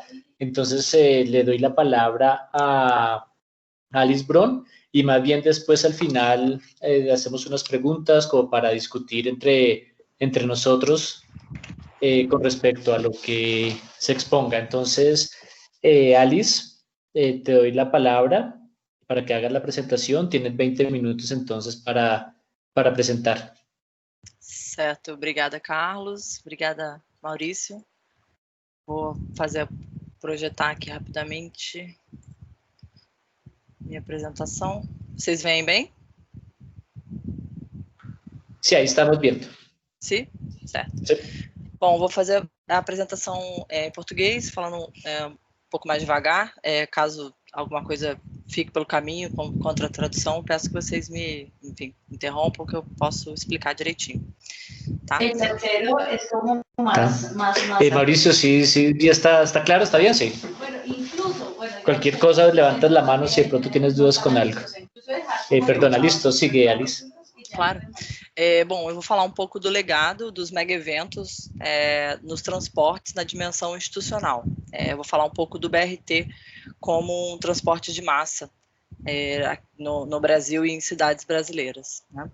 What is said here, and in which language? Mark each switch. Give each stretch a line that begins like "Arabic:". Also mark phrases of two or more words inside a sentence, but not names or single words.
Spanish: Entonces le doy la palabra a Alice Bron y más bien después al final hacemos unas preguntas como para discutir entre nosotros con respecto a lo que se exponga. Entonces, Alice, te doy la palabra para que hagas la presentación. Tienes 20 minutos entonces para presentar.
Portuguese: Certo, obrigada, Carlos. Obrigada, Maurício. Vou projetar aqui rapidamente minha apresentação. Vocês veem bem?
Spanish: Sí, ahí estamos viendo.
Portuguese: Sim? Certo.
Spanish: Sí.
Portuguese: Bom, vou fazer a apresentação em português, falando um pouco mais devagar. Caso alguma coisa fique pelo caminho contra a tradução, peço que vocês me, enfim, interrompam, que eu posso explicar direitinho. Tá?
Spanish: El tercero es como más... Mauricio, sí, ya está claro, está bien, sí. Bueno, incluso... Cualquier cosa, levantas la mano si de pronto tienes dudas con algo. Perdona, listo, sigue, Alice.
Portuguese: Claro. Bom, eu vou falar um pouco do legado dos mega-eventos nos transportes na dimensão institucional. Eu vou falar um pouco do BRT como um transporte de massa no Brasil e em cidades brasileiras, né?